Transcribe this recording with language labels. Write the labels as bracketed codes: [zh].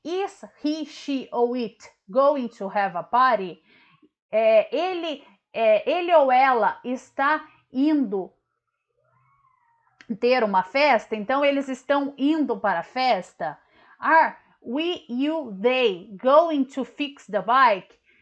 [en] Is he, she ou it going to have a party? [pt] Ele ou ela está indo ter uma festa? Então, eles estão indo para a festa? [en] Are we, you, they going to fix the bike?